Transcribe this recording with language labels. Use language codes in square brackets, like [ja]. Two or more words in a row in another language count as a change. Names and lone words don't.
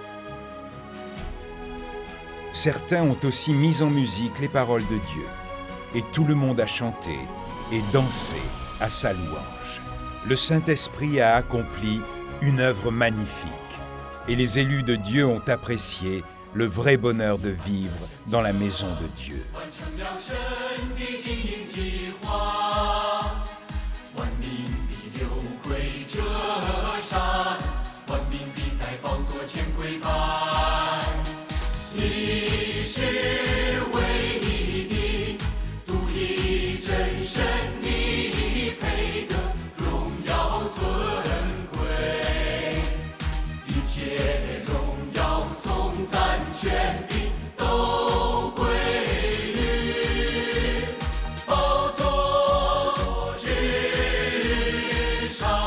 [fr] Certains ont aussi mis en musique les paroles de Dieu, et tout le monde a chanté et dansé à sa louange. Le Saint-Esprit a accompli une œuvre magnifique, et les élus de Dieu ont apprécié le vrai bonheur de vivre dans la maison de Dieu. [zh] 的经营计划，万民必流归这山，万民必在宝座前跪拜。你是唯一的、独一真神，你配得荣耀尊贵，一切荣耀颂赞权柄都归于宝座之上。